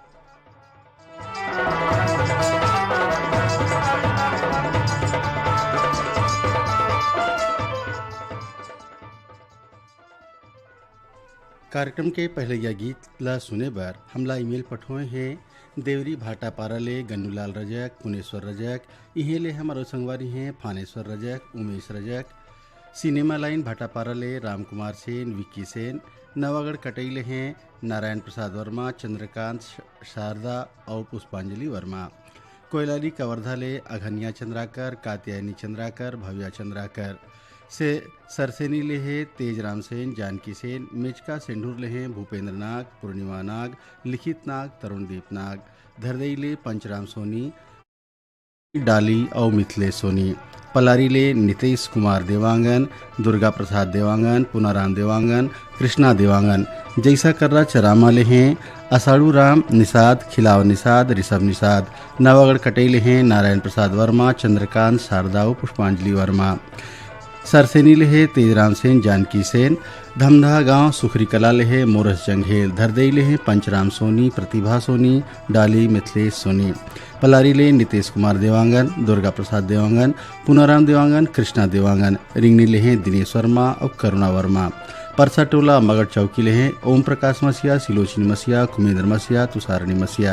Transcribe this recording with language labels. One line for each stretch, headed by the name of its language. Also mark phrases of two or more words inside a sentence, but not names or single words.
Chhattisgarhi: कार्यक्रम के पहले यह गीत ला सुने बर हमला ईमेल पठोए हैं देवरी भाटा पारा ले गन्नूलाल रजक, पुनेश्वर रजक, इहे ले हमारो संगवारी हैं फानेश्वर रजक, उमेश रजक, सिनेमा लाइन भाटापारा ले राम कुमार सेन, विक्की सेन, नवागढ़ कटैले हैं नारायण प्रसाद वर्मा, चंद्रकांत, शारदा और पुष्पांजलि वर्मा, कोयलाली कवर्धा ले अघनिया चंद्राकर, कात्यायनी चंद्राकर, भव्या चंद्राकर, से सरसेनी ले है तेजराम सेन, जानकी सेन, मेचका सेंढूर ले हैं भूपेंद्र नाग, पूर्णिमा नाग, लिखित नाग, तरुणदीप नाग, धरदई ले पंचराम सोनी, डाली और मिथिलेश सोनी, पलारी ले नीतीश कुमार देवांगन, दुर्गा प्रसाद देवांगन, पुनाराम देवांगन, कृष्णा देवांगन, जैसा कर्रा चरामा ले हैं असाड़ू राम निषाद, खिलाव निषाद, ऋषभ निषाद, नवागढ़ कटेले हैं नारायण प्रसाद वर्मा, चंद्रकांत, शारदा और पुष्पांजलि वर्मा, सरसेनी ले है तेजराम सेन, जानकी सेन, धमधा गांव सुखरी कला ले है मोरस जंघेल, धरदई ले है पंचराम सोनी, प्रतिभा सोनी, डाली मिथिलेश सोनी, पलारी ले नीतीश कुमार देवांगन, दुर्गा प्रसाद देवांगन, पुनाराम देवांगन, कृष्णा देवांगन, रिंगनी ले हैं दिनेश वर्मा और करुणा वर्मा, परसा टोला मगड़ चौकी ले हैं ओम प्रकाश मसिया, सिलोचनी मसिया, कुमेंद्र मसिया, तुषारणी मसिया।